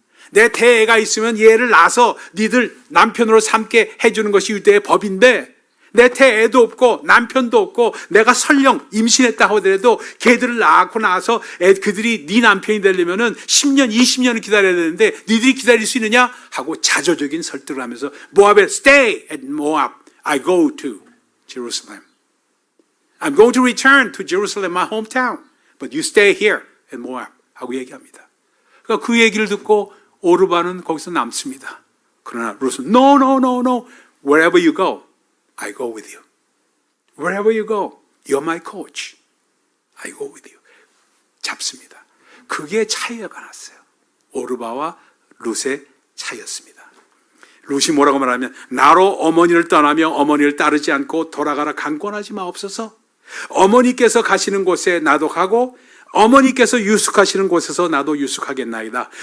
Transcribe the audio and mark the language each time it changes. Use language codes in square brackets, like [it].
[ko] 내 태에 애가 있으면 얘를 낳아서 니들 남편으로 삼게 해주는 것이 유대의 법인데 내 태에 애도 없고 남편도 없고 내가 설령 임신했다 하더라도 걔들을 낳고 나서 그들이 네 남편이 되려면은 10년, 20년을 기다려야 되는데 니들이 기다릴 수 있느냐? 하고 자조적인 설득을 하면서 모압에 [en] stay at Moab. I go to Jerusalem. I'm going to return to Jerusalem, my hometown. But you stay here at Moab. [ko] 하고 얘기합니다. 그러니까 그 얘기를 듣고 오르바는 거기서 남습니다. 그러나 룻은 [en] no. Wherever you go. I go with you. Wherever you go, you're my coach. I go with you. [ko] 잡습니다. 그게 차이가 났어요. 오르바와 룻의 차이였습니다. 룻이 뭐라고 말하면 나로 어머니를 떠나며 어머니를 따르지 않고 돌아가라 강권하지 마옵소서. 어머니께서 가시는 곳에 나도 가고 어머니께서 유숙하시는 곳에서 나도 유숙하겠나이다.